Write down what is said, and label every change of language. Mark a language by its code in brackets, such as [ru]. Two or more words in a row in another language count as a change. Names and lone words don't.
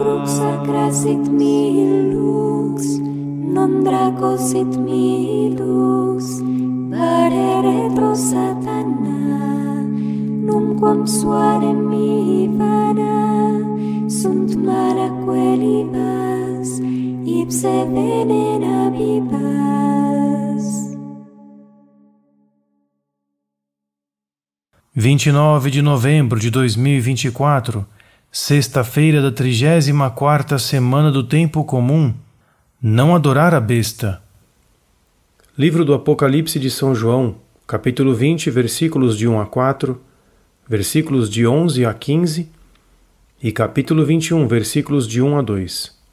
[la] Crux sacra sit mihi lux, non draco sit mihi dux, vade retro Satana, numquam suare mihi vana, sunt malaque libas, ipse venena bibas. [pt] 29 de novembro de 2024, sexta-feira da 34ª semana do Tempo Comum, não adorar a besta. Livro do Apocalipse de São João, capítulo 20, versículos de 1 a 4, versículos de 11 a 15 e capítulo 21, versículos de 1 a 2.